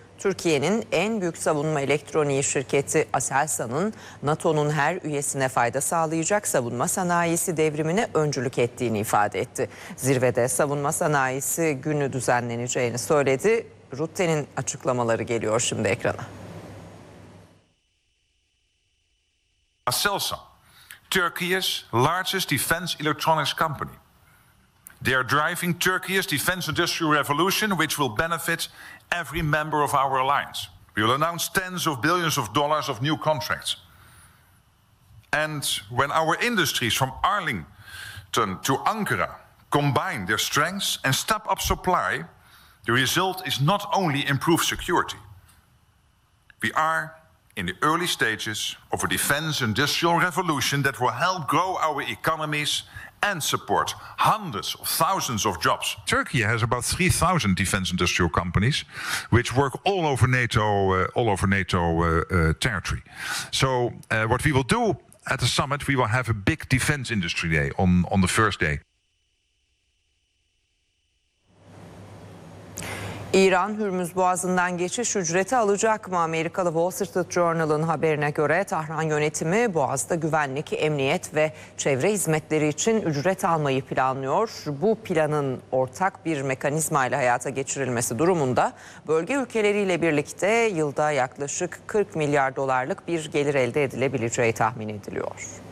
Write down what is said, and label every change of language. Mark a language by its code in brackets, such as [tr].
[tr] Türkiye'nin en büyük savunma elektroniği şirketi Aselsan'ın NATO'nun her üyesine fayda sağlayacak savunma sanayisi devrimine öncülük ettiğini ifade etti. Zirvede savunma sanayisi günü düzenleneceğini söyledi. Rutte'nin açıklamaları geliyor şimdi ekrana. [en] Aselsan, Turkey's largest defense electronics company. They are driving Turkey's defense industrial revolution, which will benefit every member of our alliance. We will announce tens of billions of dollars of new contracts. And when our industries from Arlington to Ankara combine their strengths and step up supply, the result is not only improved security. We are in the early stages of a defense industrial revolution that will help grow our economies and support hundreds of thousands of jobs. Turkey has about 3,000 defense industrial companies which work all over NATO territory. So what we will do at the summit, we will have a big defense industry day on the first day. [tr] İran Hürmüz Boğazı'ndan geçiş ücreti alacak mı? Amerikalı Wall Street Journal'ın haberine göre Tahran yönetimi Boğaz'da güvenlik, emniyet ve çevre hizmetleri için ücret almayı planlıyor. Bu planın ortak bir mekanizmayla hayata geçirilmesi durumunda bölge ülkeleriyle birlikte yılda yaklaşık 40 milyar dolarlık bir gelir elde edilebileceği tahmin ediliyor.